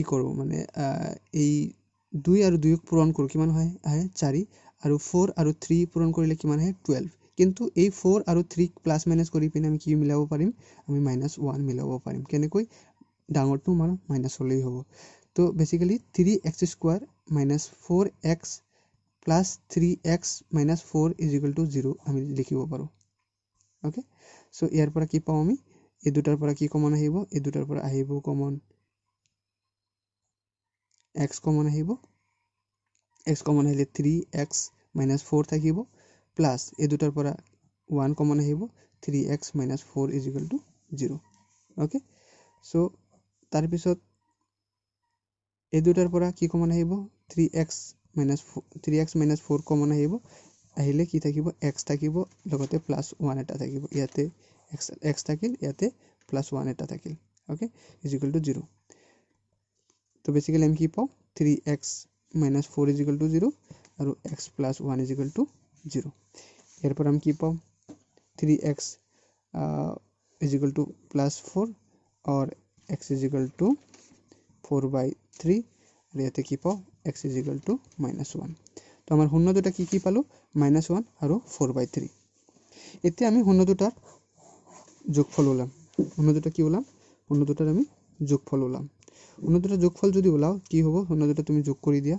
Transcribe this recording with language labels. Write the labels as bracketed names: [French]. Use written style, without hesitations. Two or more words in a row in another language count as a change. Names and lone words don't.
[Assamese] কৰো মানে এই 2 আৰু 2 ক পূৰণ কৰো কিমান হয় আহে 4 আৰু 4 আৰু 3 পূৰণ কৰিলে কিমান আহে 12 কিন্তু এই 4 আৰু 3 ক [English] plus minus [Assamese] কৰি পিনে আমি কি মিলাব পাৰিম আমি -1 মিলাব পাৰিম কেনেকৈ ডাঙৰটো মান মাইনাস হলেই হ'ব তো বেসিক্যালি [English] 3x² - 4x plus 3x minus 4 is equal to 0 [Assamese] আমি লিখিব পাৰো [English] okay so [Assamese] ইয়াৰ পৰা কি পাম আমি এই দুটাৰ পৰা কি কমন আহিব এই দুটাৰ পৰা আহিব কমন x কমন আহিব x কমন আহিলে [English] 3x minus 4 [Assamese] থাকিব প্লাস এই দুটাৰ পৰা 1 কমন আহিব [English] 3x minus 4 is equal to 0 okay so [Assamese] তাৰ পিছত এই দুটাৰ পৰা কি কমন আহিব [English] 3x minus 4 [Assamese] কমন আহিব আহিলে কি থাকিব x থাকিব লগতে +1 এটা থাকিব ইয়াতে x থাকিল ইয়াতে +1 এটা থাকিল [English] okay is equal to 0 [Assamese] তো বেসিক্যালি আমি কি পাও [English] 3x minus 4 is equal to 0 [Assamese] আৰু [English] x + 1 is equal to 0 [Assamese] ইয়াৰ পৰা আমি কি পাও 3x [English] is equal to +4 [Assamese] और [English] x is equal to 4/3 [Assamese] 3 আৰু ইয়াতে কি পাওঁ x -1 তো আমাৰ শূন্য দুটা কি পালোঁ -1 আৰু 4/3 এতিয়া আমি শূন্য দুটাৰ যোগফল ওলাম শূন্য দুটা কি ওলাম শূন্য দুটাৰ আমি যোগফল ওলাম শূন্য দুটাৰ যোগফল যদি ওলাও কি হ'ব শূন্য দুটা তুমি যোগ কৰি দিয়া